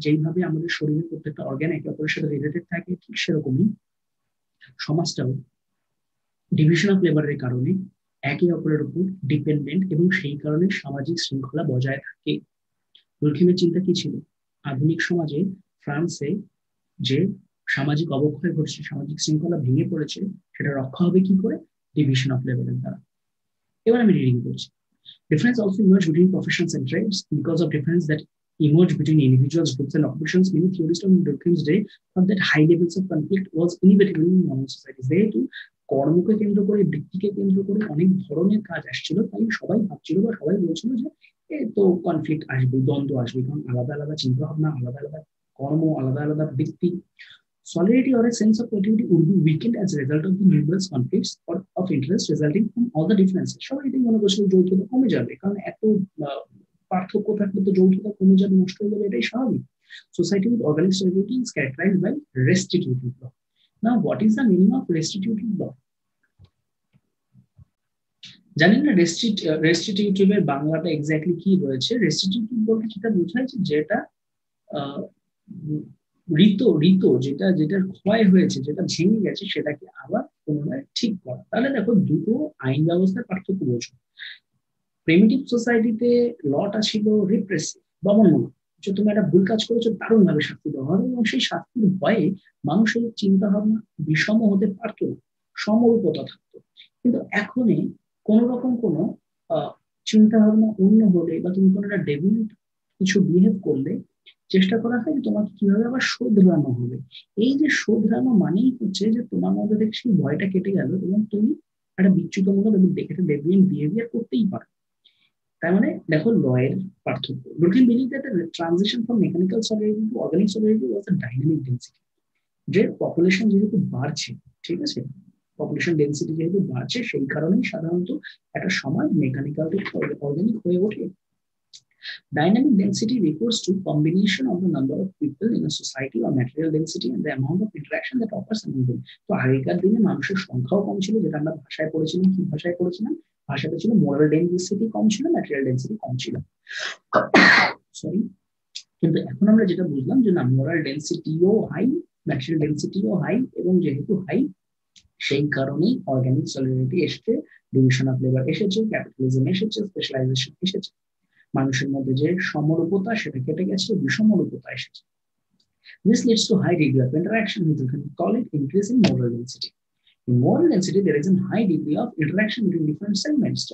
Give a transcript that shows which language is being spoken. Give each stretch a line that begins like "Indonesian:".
Bangla: যেইভাবে আমাদের শরীরের প্রত্যেকটা অর্গান একে অপরের সাথে রিলেটেড থাকে, ঠিক সেরকমই সমাজটাও ডিভিশন অফ লেবারের কারণে একে অপরের উপর ডিপেন্ডেন্ট, এবং সেই কারণে সামাজিক শৃঙ্খলা বজায় থাকে। দুর্খিমের চিন্তা কি ছিল? আধুনিক সমাজে ফ্রান্সে যে সামাজিক অবক্ষয় ঘটছে, সামাজিক শৃঙ্খলা ভেঙে পড়েছে, সেটা রক্ষা হবে কি করে? ডিভিশন অফ লেবারের দ্বারা। এবার আমি রিডিং করছি।
English: Difference also emerged between professions and trades because of difference that emerged between individuals, groups, and occupations. Many theorists on Durkheim's day thought that high levels of conflict was inevitable in modern societies.
Bangla: যেহেতু কর্মকে কেন্দ্র করে, বৃত্তিকে কেন্দ্র করে অনেক ধরনের কাজ আসছিল, তাই সবাই ভাবছিল বা সবাই বলছিল যে এ তো কনফ্লিক্ট আসবে, দ্বন্দ্ব আসবে, কারণ আলাদা আলাদা চিন্তা ভাবনা, আলাদা আলাদা কর্ম, আলাদা আলাদা বৃত্তি।
English: Solidarity or a sense of continuity would be weakened as a result of the numerous conflicts or of interest resulting from all the differences.
Bangla: সবাই এটাই মনে করছিল যৌথতা কমে যাবে, কারণ এত পার্থক্য থাকলে তো যৌথতা কমে যাবে, নষ্ট হয়ে যাবে, এটাই স্বাভাবিক।
English: Society with organic solidarity is characterized by restitutive law. Now, what is the meaning of restitutive law?
Bangla: জানেন না রেস্টিটিউটিভ এর বাংলাটা এক্স্যাক্টলি কি রয়েছে? রেস্টিটিউটিভ বলতে যেটা বোঝায় যেটা ঋত ঋত যেটা, যেটার ক্ষয় হয়েছে, যেটা ভেঙে গেছে, সেটাকে আবার পুনরায় ঠিক করা। তাহলে দেখো দুটো আইন ব্যবস্থার পার্থক্য বোঝো। প্রিমিটিভ সোসাইটিতে লটা ছিল রিপ্রেসিভ, দমনমূলক, যে তুমি একটা ভুল কাজ করেছো দারুণ ভাবে শাস্তি দেওয়া হবে, এবং সেই শাস্তির ভয়ে মানুষের চিন্তা ভাবনা বিষম হতে পারতো না, সমরূপতা থাকতো। কিন্তু এখন কোন রকম কোনো চিন্তা ভাবনা অন্য হলে, বা তুমি কোনো একটা ডেভিয়েন্ট কিছু বিহেভ করলে, চেষ্টা করা হয় তোমাকে কিভাবে আবার শোধরানো হবে। এই যে শোধরানো মানেই হচ্ছে যে তোমার মধ্যে দেখছি ভয়টা কেটে গেল, এবং তুমি একটা বিচ্যুতমূলক এবং দেখে ডেভিয়েন্ট বিহেভিয়ার করতেই পারো। তার মানে দেখো লয়ের পার্থক্য।
English: Durkheim believed that the transition from mechanical solidarity to organic solidarity was a dynamic density.
Bangla: যে পপুলেশন যেহেতু বাড়ছে, ঠিক আছে, পপুলেশন ডেন্সিটি যেহেতু বাড়ছে, সেই কারণেই সাধারণত একটা সমাজ মেকানিক্যাল থেকে অর্গানিক হয়ে ওঠে।
English: Dynamic density refers to combination of the number of people in a society or material density and the amount of interaction that occurs among them.
Bangla: তো আগেকার দিনে মানুষের সংখ্যাও কম ছিল, যেটা আমরা ভাষায় পড়েছিলাম। কি ভাষায় পড়েছিলাম? ভাষাটা ছিল মোরাল ডেন্সিটি কম ছিল, ম্যাটেরিয়াল ডেন্সিটি কম ছিল। সরি, কিন্তু এখন আমরা যেটা বুঝলাম যে না, মোরাল ডেন্সিটিও হাই, ম্যাটেরিয়াল ডেন্সিটিও হাই, এবং যেহেতু হাই, সেই কারণেই অর্গানিক সলিডারিটি এসেছে, ডিভিশন অফ লেবার এসেছে, ক্যাপিটালিজম এসেছে, স্পেশালাইজেশন এসেছে। মানুষের মধ্যে যে সমরূপতা, সেটা কেটে গেছে, বিষমরূপতা এসেছে।
English: This leads to high degree of interaction, which we can call it increase in moral density. In moral density, there is a high degree of interaction between different segments.